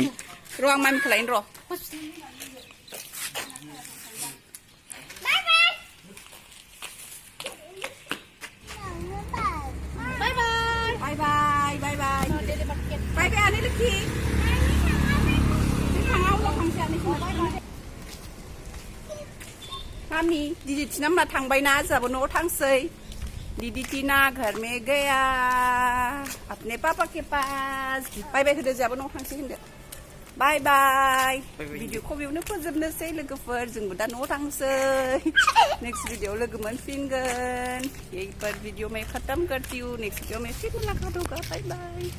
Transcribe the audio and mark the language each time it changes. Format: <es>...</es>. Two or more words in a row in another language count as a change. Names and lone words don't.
<brx>र' आं मामिखौ लायनो र'</brx> <en>Bye bye</en> <brx>Ani Lucky. Mami, Didi Tina मा थांबाय ना जाबो न'आव थांसै</brx> <hi>दीदी टीना घर में गया अपने पापा के पास</hi> <en>bye bye</en> <brx>होदो जाबो न'आव थांसै होनदो</brx> <en>bye bye</en> <brx>भिडिअखौ बेयावनो फोजोबनोसै लोगोफोर जोंबो दा न'आव थांसै</brx> <en>next video</en> <brx>लोगो मोनफिनगोन</brx> <hi>यही पर वीडियो में खत्म करती हूँ</hi> <en>next video</en> <hi>में फिर मुलाकात होगा</hi> <en>bye bye</en>